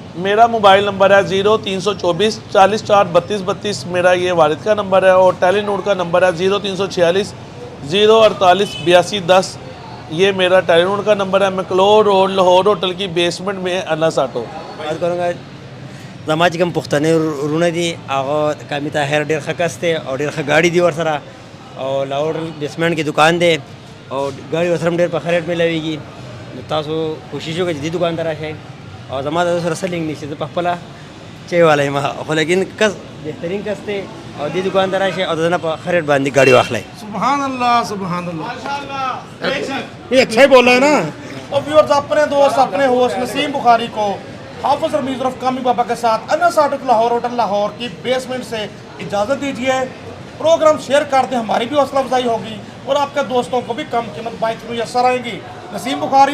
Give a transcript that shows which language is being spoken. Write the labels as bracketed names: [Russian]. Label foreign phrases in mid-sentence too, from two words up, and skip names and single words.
[Urdu] میرا موبائل نمبر ہے 0324 40 4 32 32، میرا یہ والد کا نمبر ہے، اور ٹیلی نور کا نمبر ہے 0346 048 82 10، یہ میرا ٹیلی نور کا نمبر ہے. میکلور روڈ لاہور ہوٹل کی بیسمنٹ میں انس آٹو. بات کروں گا [Pashto] जमा چې کوم پښتنې ورونه دي هغه کامې طاهر ډېر ښه کس دی او ډېر ښه ګاډي دي ورسره، او لاهور بیسمنټ کې دکان دی او ګاډي ورسره هم ډېر په ښه ریټ میلاویږي. نو تاسو کوشش وکړئ چې دې دکان ته راشئ، او زما د سره څه لینک نشته، زه په خپله چای والا یم، خو لیکن کس بهترین کس دی، او دې دکان ته راشئ او د نه په ښه ریټ باندې ګاډي واخلئ. [Urdu] سبحان اللہ سبحان اللہ، یہ اچھا ہی بول رہے ہیں نا. اور ویورز اپنے دوست اپنے ہوسٹ نسیم بخاری کو حافظ رمیز رف کامی بابا کے ساتھ انس آٹو لاہور ہوٹل لاہور کی بیسمنٹ سے اجازت دیجیے. پروگرام شیئر کر دیں، ہماری بھی حوصلہ افزائی ہوگی اور آپ کے دوستوں کو بھی کم قیمت بائیک میسر آئیں گی.